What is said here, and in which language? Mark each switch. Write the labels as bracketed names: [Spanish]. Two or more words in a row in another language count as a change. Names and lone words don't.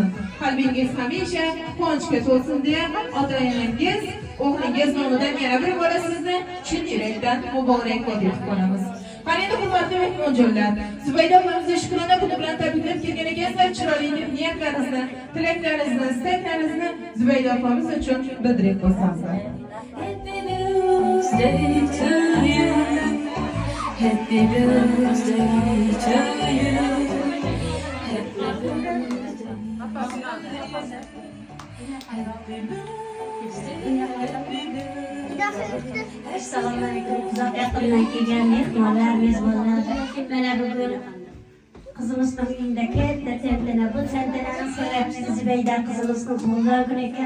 [Uzbek] Qalbingiz hamisha quvonchga to'lsin deya ota-onangiz, o'g'lingiz nomidan yana bir bora sizni chin yurakdan muborakbod etib qolamiz. Qani endi hurmatli mehmonjonlar, Zubayda opamizni shukrona kuni bilan tabriklab kelgan ekansizlar. Chiroyli niyatlaringizni, tilaklaringizni, istaklaringizni Zubayda opamiz uchun bildirib qo'ysanizlar. [English] Happy birthday to you. [Uzbek] Assalomu alaykum. Uzoq yaqindan kelgan mehmonlar, mezbonlar. Mana bugun qizimizning uyida katta tantana, bu tantanani sababchisi Zubayda qizimizning tug'ilgan kuni ekan.